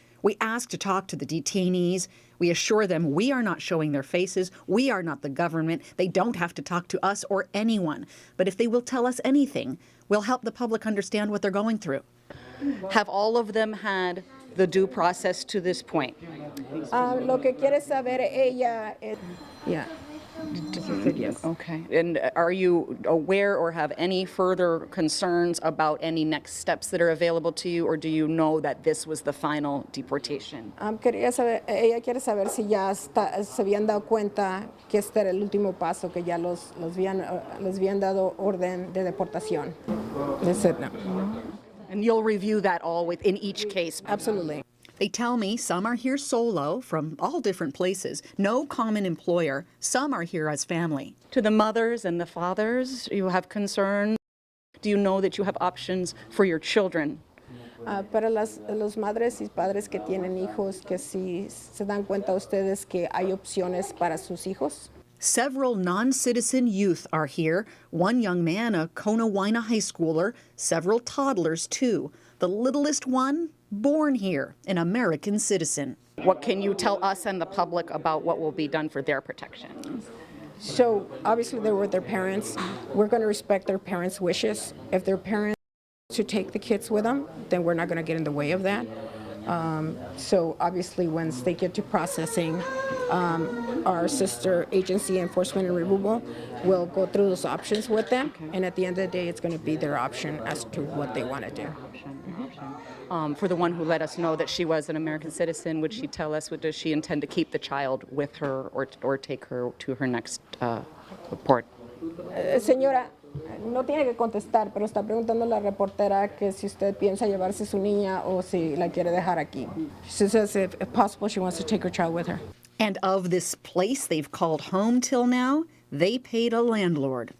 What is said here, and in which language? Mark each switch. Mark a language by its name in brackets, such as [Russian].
[English] We ask to talk to the detainees. We assure them we are not showing their faces. We are not the government. They don't have to talk to us or anyone. But if they will tell us anything, we'll help the public understand what they're going through. Have all of them had the due process to this point? [Spanish] Lo que quiere saber ella es... [English] Yeah. Yes. Okay. And are you aware or have any further concerns about any next steps that are available to you, or do you know that this was the final deportation? [Spanish] Quería saber, ella quiere saber si ya se habían dado cuenta que este era el último paso, que ya les habían dado orden de deportación. [English] They said no. And you'll review that all within each case? Absolutely. They tell me some are here solo from all different places, no common employer. Some are here as family. To the mothers and the fathers, you have concern? Do you know that you have options for your children? [Spanish] Para los madres y padres que tienen hijos, que si se dan cuenta ustedes que hay opciones para sus hijos. [English] Several non-citizen youth are here. One young man, a Kona Waina high schooler, several toddlers too. The littlest one, born here, an American citizen. What can you tell us and the public about what will be done for their protection? So obviously they're with their parents. We're going to respect their parents' wishes. If their parents to take the kids with them, then we're not going to get in the way of that. So obviously once they get to processing, our sister agency, Enforcement and Removal, will go through those options with them. Okay. And at the end of the day, it's going to be their option as to what they want to do. For the one who let us know that she was an American citizen, would she tell us, does she intend to keep the child with her or take her to her next port? [Spanish] Señora, no tiene que contestar, pero está preguntando la reportera que si usted piensa llevarse su niña o si la quiere dejar aquí. [English] She says if possible she wants to take her child with her. And of this place they've called home till now, they paid a landlord.